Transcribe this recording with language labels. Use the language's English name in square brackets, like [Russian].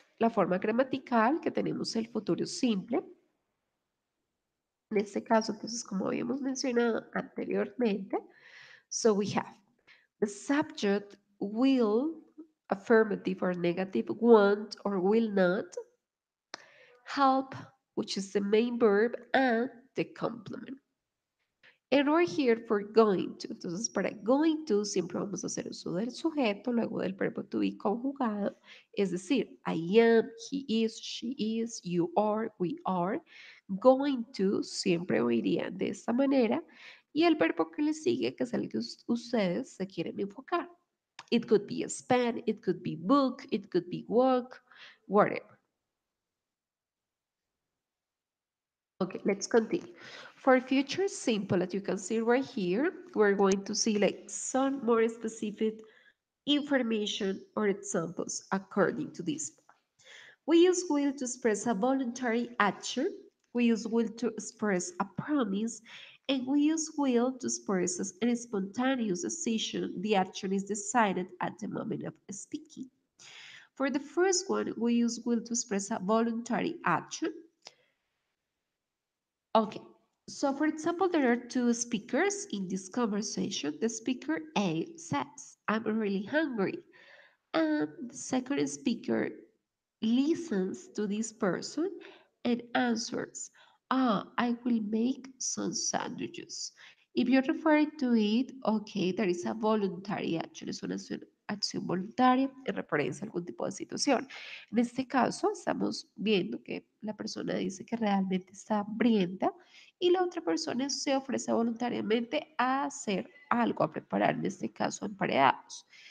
[Spanish] La forma gramatical que tenemos el futuro simple. En este caso, entonces, como habíamos mencionado anteriormente, [English] so we have the subject will, affirmative or negative, want or will not, help, which is the main verb, and the complement. And we're here for going to. [Spanish] Entonces, para going to siempre vamos a hacer uso del sujeto, luego del verbo to be conjugado. Es decir, [English] I am, he is, she is, you are, we are. [Spanish] Going to siempre oirían de esta manera. Y el verbo que le sigue, que es el que ustedes se quieren enfocar. [English] It could be spend, it could be book, it could be walk, whatever. Okay, let's continue. For future simple, as you can see right here, we're going to see like some more specific information or examples according to this. We use will to express a voluntary action. We use will to express a promise. And we use will to express a spontaneous decision. The action is decided at the moment of speaking. For the first one, we use will to express a voluntary action. Okay, so for example, there are two speakers in this conversation. The speaker A says, I'm really hungry. And the second speaker listens to this person and answers, I will make some sandwiches. If you're referring to it, okay, there is a voluntary action, [Spanish] es una acción voluntaria en referencia a algún tipo de situación. En este caso, estamos viendo que la persona dice que realmente está hambrienta y la otra persona se ofrece voluntariamente a hacer algo, a preparar, en este caso, emparedados.